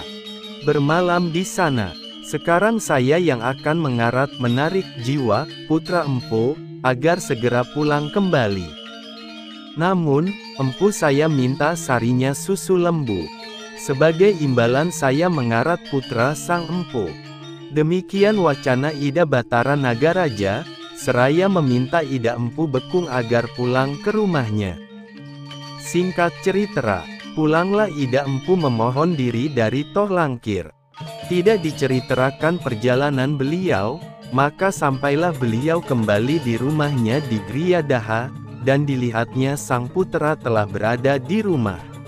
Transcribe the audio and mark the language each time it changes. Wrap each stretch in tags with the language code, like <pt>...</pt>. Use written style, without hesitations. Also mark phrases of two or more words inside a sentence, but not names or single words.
<id>Bermalam di sana. Sekarang saya yang akan menarik jiwa putra Empu, agar segera pulang kembali. Namun, Empu saya minta sarinya susu lembu. Sebagai imbalan saya mengarat putra sang Empu. Demikian wacana Ida Batara Nagaraja, seraya meminta Ida Empu Bekung agar pulang ke rumahnya. Singkat cerita, pulanglah Ida Empu memohon diri dari Toh Langkir. Tidak diceritakan perjalanan beliau, maka sampailah beliau kembali di rumahnya di Griyadaha, dan dilihatnya sang putra telah berada di rumah.</id>